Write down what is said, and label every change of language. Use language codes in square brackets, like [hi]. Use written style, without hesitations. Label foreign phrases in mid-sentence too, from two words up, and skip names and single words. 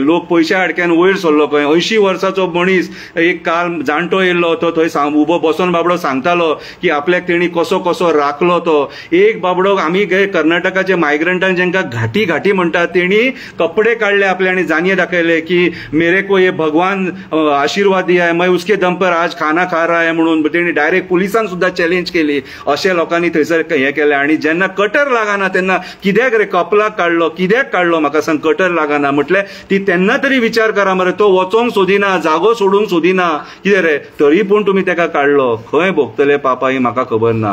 [kok] लोक पयशे हाडक्यान वयर सरलो खंय. 80 वर्साचो मनीस एक काल जाणटो येयल्लो, तो थंय उबो बसून बाबडो सांगतालो की आपल्याक तेणी कसो राखलो तो. एक बाबडो आमी कर्नाटकाचे मायग्रंटांक जेंकां घाटी म्हणटात, तेणी कपडे काडले आपले आनी जानिये दाखयले की [hi] मेरे को ये भगवान आशीर्वाद दिया है, मैं उसके दम पर आज खाना खा रहा है [kok] म्हणून तेणी डायरेक्ट पुलिसांक सुद्दां चॅलेंज केली. अशे लोकांनी थंयसर हें केलें. आनी जेन्ना कटर लागना तेन्ना कित्याक रे कपलाक कित्याक काडलो म्हाका सांग. कटर लागना म्हटल्यार ती तेन्ना तरी विचार करा मरे. तो वचोंक सोदिना, जागो सोडूंक सोदिना. कितें रे तरी पूण तुमी तेका काडलो. खंय भोगतले पापा ही म्हाका खबर ना.